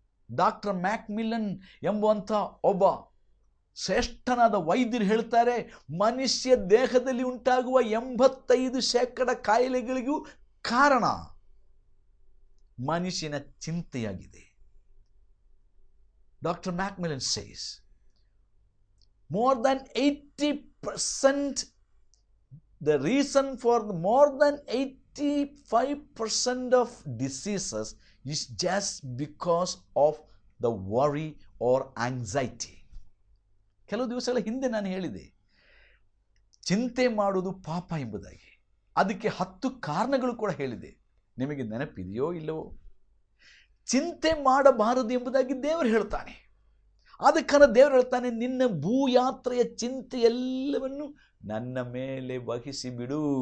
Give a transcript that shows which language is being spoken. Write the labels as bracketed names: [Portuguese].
[Kannada] Doctor ಮ್ಯಾಕ್ಮಿಲ್ಲನ್ ಎಂಬುವಂಥ ಒಬ್ಬ ಶ್ರೇಷ್ಠನಾದ ವೈದ್ಯರು ಹೇಳ್ತಾರೆ, ಮನುಷ್ಯ ದೇಹದಲ್ಲಿ ಉಂಟಾಗುವ 85% ಕಾಯಿಲೆಗಳಿಗೂ ಕಾರಣ ಮನುಷ್ಯನ ಚಿಂತೆಯಾಗಿದೆ. [English] Doctor Macmillan says more than 80%, the reason for more than 85% of diseases is just because of the worry or anxiety. [Kannada] ಕೆಲವು ದಿವಸಗಳ ಹಿಂದೆ ನಾನು ಹೇಳಿದೆ, ಚಿಂತೆ ಮಾಡುವುದು ಪಾಪ ಎಂಬುದಾಗಿ. ಅದಕ್ಕೆ 10 ಕಾರಣಗಳು ಕೂಡ ಹೇಳಿದೆ. ನಿಮಗೆ ನೆನಪಿದೆಯೋ ಇಲ್ಲವೋ? ಚಿಂತೆ ಮಾಡಬಾರದು ಎಂಬುದಾಗಿ ದೇವರು ಹೇಳ್ತಾನೆ. ಅದಕ್ಕಾಗಿ ದೇವರು ಹೇಳ್ತಾನೆ, ನಿನ್ನ ಭೂಯಾತ್ರೆಯ ಚಿಂತೆ ಎಲ್ಲವನ್ನು ನನ್ನ ಮೇಲೆ ವಹಿಸಿಬಿಡು.